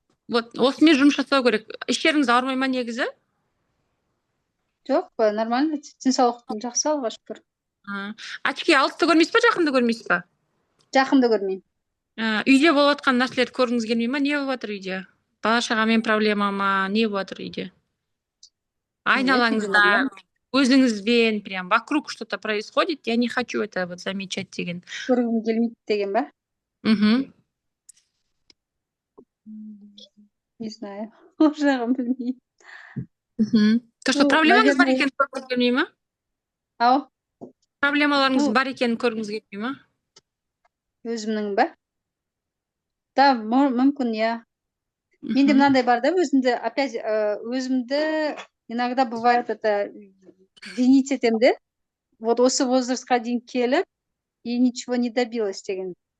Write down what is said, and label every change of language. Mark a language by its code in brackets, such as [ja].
[kk] Вот осымен жұмыс жасау керек. Іштеріңіз ауырмай ма негізі? Жоқ, нормально, денсаулықтың жақсы, алға шүкір. Очки алысты көрмейсіз ба, жақынды көрмейсіз ба? Жақынды көрмеймін. Үйде болып жатқан нәрселерді көргіңіз келмей ма? Не болып жатыр үйде? Бала шағамен проблема ма? Не болып жатыр үйде? Айналаңызда, өзіңізбен, [ru] прям вокруг что-то происходит, я не хочу это вот замечать деген. [kk] Көргім келмейді деген ба? [ru] Не знаю, [kk] ол жағын білмеймін. То, что проблемаңыз бар екенін көргіңіз келмей ма? Ау? Проблемаларыңыз бар екенін көргіңіз келмей ма? Өзімнің ба? Да, мүмкін, я. Менде мынандай бар да, өзімді, опять, өзімді [ru] иногда бывает это винить [kk] етем де, вот осы возрастқа дейін келіп, [ru] и ничего не добилась [kk] деген.